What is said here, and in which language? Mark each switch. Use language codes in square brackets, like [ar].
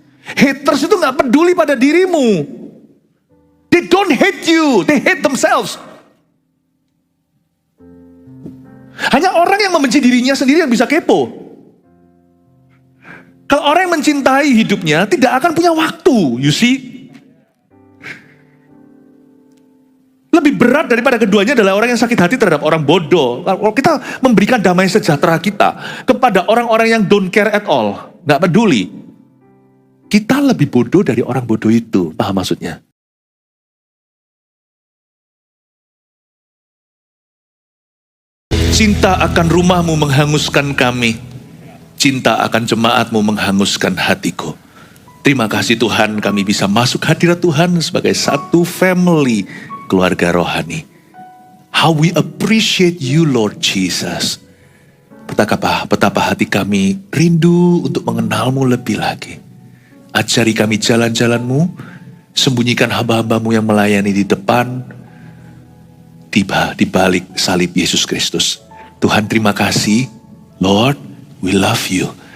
[id] Haters itu gak peduli pada dirimu. [en] They don't hate you, they hate themselves. [id] Hanya orang yang membenci dirinya sendiri yang bisa kepo. Kalau orang yang mencintai hidupnya tidak akan punya waktu, [en] you see. [id] Lebih berat daripada keduanya adalah orang yang sakit hati terhadap orang bodoh. Kalau kita memberikan damai sejahtera kita kepada orang-orang yang [en] don't care at all, [id] gak peduli, kita lebih bodoh dari orang bodoh itu. Paham maksudnya? Cinta akan rumahmu menghanguskan kami. Cinta akan jemaatmu menghanguskan hatiku. Terima kasih Tuhan, kami bisa masuk hadirat Tuhan sebagai satu family, keluarga rohani. [en] How we appreciate you Lord Jesus. [id] Betapa hati kami rindu untuk mengenalmu lebih lagi. Ajari kami jalan-jalanmu, sembunyikan hamba-hambamu yang melayani di depan, di balik salib Yesus Kristus. Tuhan terima kasih, [en] Lord, we love you.